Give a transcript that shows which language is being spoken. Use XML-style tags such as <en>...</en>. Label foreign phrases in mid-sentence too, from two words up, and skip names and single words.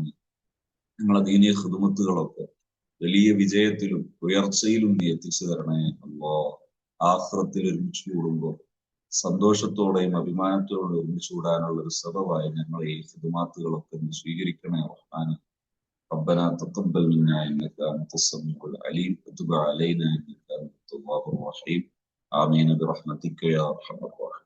<ml>നിങ്ങളെ ദീനീയ ഖിദ്മത്തുകളൊക്കെ വലിയ വിജയത്തിലും ഉയർച്ചയിലും നീ എത്തിച്ചു തരണേ അല്ലാഹ്. ആഖിറത്തിൽ ഒരുമിച്ച് കൂടുമ്പോൾ സന്തോഷത്തോടെയും അഭിമാനത്തോടെയും ഒരുമിച്ച് കൂടാനുള്ള ഒരു സബബായി ഞങ്ങളെ ഈ ഖിദ്മാത്തുകളൊക്കെ നീ സ്വീകരിക്കണേ റഹ്മാൻ.</ml> <ar>ربنا تقبل منا انك انت السميع العليم وتب علينا انك انت التواب الرحيم. آمين برحمتك يا ارحم الراحمين.</ar>